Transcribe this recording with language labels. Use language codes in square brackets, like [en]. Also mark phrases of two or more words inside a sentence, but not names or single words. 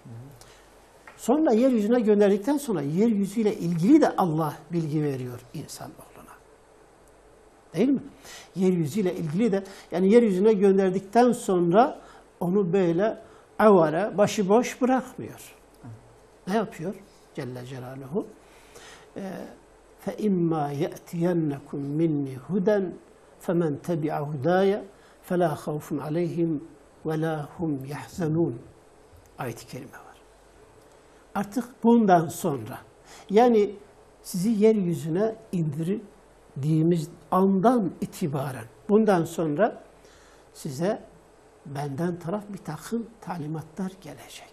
[tr] Sonra yeryüzüne gönderdikten sonra yeryüzüyle ilgili de Allah bilgi veriyor insanoğluna. Değil mi? Yeryüzüyle ilgili de yani yeryüzüne gönderdikten sonra onu böyle avara, başıboş bırakmıyor. Ne yapıyor? [ar] جل جلاله. فَاِمَّا يَأْتِيَنَّكُمْ مِنِّي هُدًا فَمَنْ تَبِعَ هُدَايَ فَلَا خَوْفٌ عَلَيْهِمْ وَلَا هُمْ يَحْزَنُونَ [tr] ayet-i kerime var. Artık bundan sonra yani sizi yeryüzüne indirdiğimiz andan itibaren bundan sonra size benden taraf bir takım talimatlar gelecek.